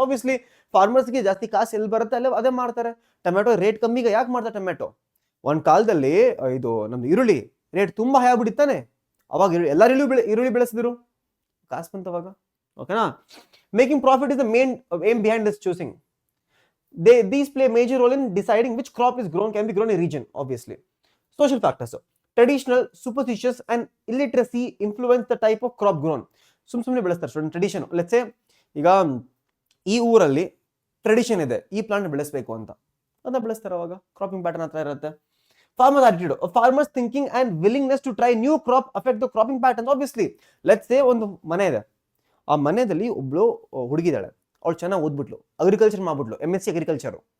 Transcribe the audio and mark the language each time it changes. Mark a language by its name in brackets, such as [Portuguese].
[Kannada] Obviously ಫಾರ್ಮರ್ಸ್ಗೆ ಜಾಸ್ತಿ ಕಾಸು ಎಲ್ಲಿ ಬರುತ್ತೆ ಅಲ್ಲೇ ಅದೇ ಮಾಡ್ತಾರೆ. ಟೊಮೆಟೊ ರೇಟ್ ಕಮ್ಮಿಗೆ ಯಾಕೆ ಮಾಡ್ತಾರೆ ಟೊಮೆಟೊ? ಒಂದ್ ಕಾಲದಲ್ಲಿ ಇದು ನಮ್ದು ಈರುಳ್ಳಿ ರೇಟ್ ತುಂಬಾ ಹೈ ಆಗ್ಬಿಟ್ಟಿತ್ತಾನೆ, ಅವಾಗ ಎಲ್ಲರೂ ಈರುಳ್ಳಿ ಬೆಳೆಸಿದ್ರು, ಕಾಸು ಬಂತವಾಗ. ಓಕೆನಾ? [English] Making profit is the main aim behind this choosing. These play a major role in deciding which crop is grown, can be grown in a region, obviously. Social factors. Traditional, superstitious and illiteracy influence the type of crop grown. [Kannada] ಸುಮ್ಮನೆ ಬೆಳೆಸ್ತಾರೆ student tradition. Let's say ಈಗ ಈ ಊರಲ್ಲಿ tradition ಇದೆ, ಈ plant ಬೆಳೆಸಬೇಕು ಅಂತ, ಅದನ್ನ ಬೆಳೆಸ್ತಾರೆ. ಅವಾಗ ಕ್ರಾಪಿಂಗ್ ಪ್ಯಾಟರ್ನ್ ಹತ್ರ ಇರುತ್ತೆ. [English] Farmers attitude, farmers thinking and willingness to try new crop affect the cropping pattern. [Kannada] Obviously let's say ಒಂದು ಮನೆ ಇದೆ, ಆ ಮನೆಯಲ್ಲಿ ಒಬ್ಳು ಹುಡುಗಿದಾಳೆ, ಅವಳು ಚೆನ್ನಾಗಿ ಓದ್ಬಿಟ್ಲು, ಅಗ್ರಿಕಲ್ಚರ್ ಮಾಡ್ಬಿಟ್ಲು, MSc ಅಗ್ರಿಕಲ್ಚರ್.